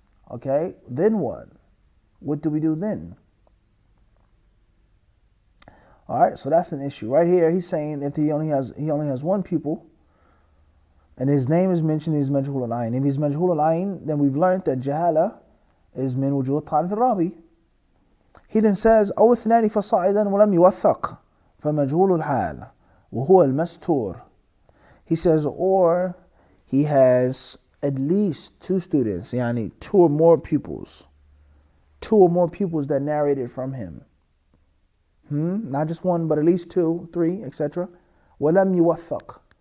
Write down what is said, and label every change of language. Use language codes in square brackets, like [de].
[en] Okay, then what? What do we do then? All right, so that's an issue. Right here, he's saying if he only has one pupil, and his name is mentioned, he's Majhul al-Ayn. If he's Majhul al-Ayn, then we've learned that Jahala is [ar] min wujuh ta'an fi rabi. [en] He then says, [ar] أو اثنان فصاعدا ولم يوثق فمجهول الحال وهو المستور. [en] He says, or he has at least two students, yani two or more pupils that narrated from him. Not just one, but at least two, three, etc. [ar] وَلَمْ يُوَثَّقْ.